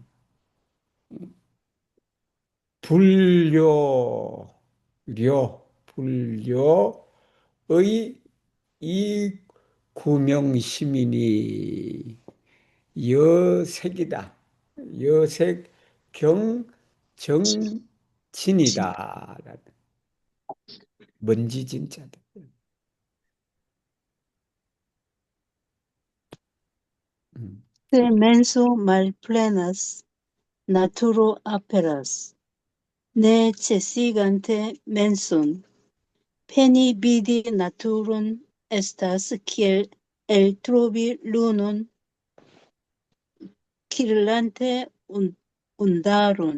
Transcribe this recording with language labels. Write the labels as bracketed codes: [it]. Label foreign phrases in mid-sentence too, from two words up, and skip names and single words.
[ko] 불교의 이 구명시민이 여색이다. 여색 경정진이다. 먼지 진자들. [eo] Se menso malplenas, naturo aperas. Ne cesigante menson, peni vidi naturon estas kiel eltrovi lunon, kirlante undaron.